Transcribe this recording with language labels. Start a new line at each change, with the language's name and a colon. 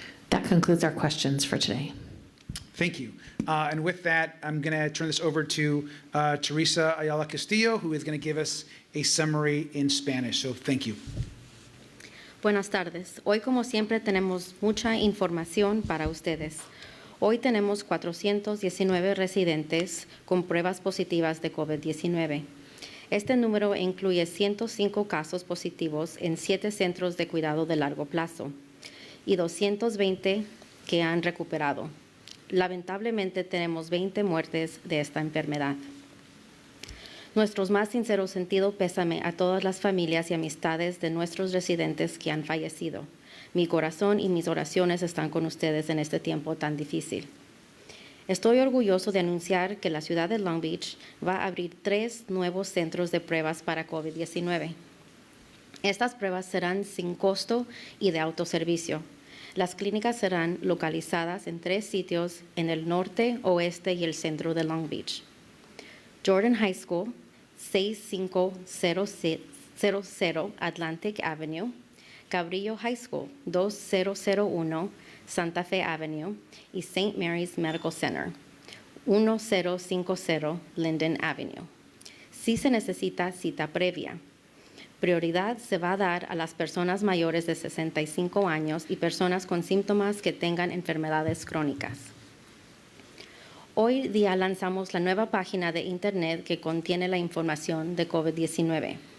English: That concludes our questions for today. Thank you. And with that, I'm going to turn this over to Teresa Ayala Castillo, who is going to give us a summary in Spanish. So thank you.
Spanish: Buenas tardes. Hoy, como siempre, tenemos mucha información para ustedes. Hoy tenemos 419 residentes con pruebas positivas de COVID-19. Este número incluye 105 casos positivos en 7 centros de cuidado de largo plazo y 220 que han recuperado. Lamentablemente, tenemos 20 muertes de esta enfermedad. Nuestros más sinceros sentido pésame a todas las familias y amistades de nuestros residentes que han fallecido. Mi corazón y mis oraciones están con ustedes en este tiempo tan difícil. Estoy orgulloso de anunciar que la ciudad de Long Beach va a abrir 3 nuevos centros de pruebas para COVID-19. Estas pruebas serán sin costo y de autoservicio. Las clínicas serán localizadas en 3 sitios en el norte, oeste y el centro de Long Beach. Jordan High School, 6500 Atlantic Avenue. Cabrillo High School, 2001 Santa Fe Avenue. Y St. Mary's Medical Center, 1050 Linden Avenue. Si se necesita cita previa. Prioridad se va a dar a las personas mayores de 65 años y personas con síntomas que tengan enfermedades crónicas. Hoy día lanzamos la nueva página de Internet que contiene la información de COVID-19.